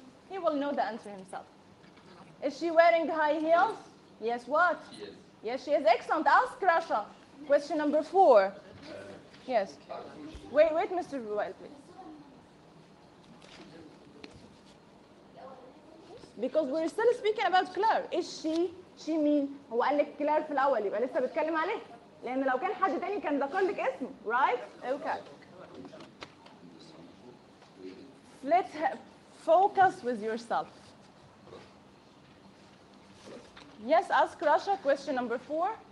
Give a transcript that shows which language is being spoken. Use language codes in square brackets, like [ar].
[en] He will know the answer himself. Is she wearing high heels? Yes, what? Yes, she is. Excellent. Ask Russia. Question number four. Yes. Wait, Mr. Ruel, please. Because we're still speaking about Claire. Is she? She mean? [ar] هو قال لك Claire في الأول, يبقى لسه بتكلم عليه. لأن لو كان حد تاني كان ذكر لك اسمه. [en] Right? Okay. Let's focus with yourself. Yes, ask Russia question number four.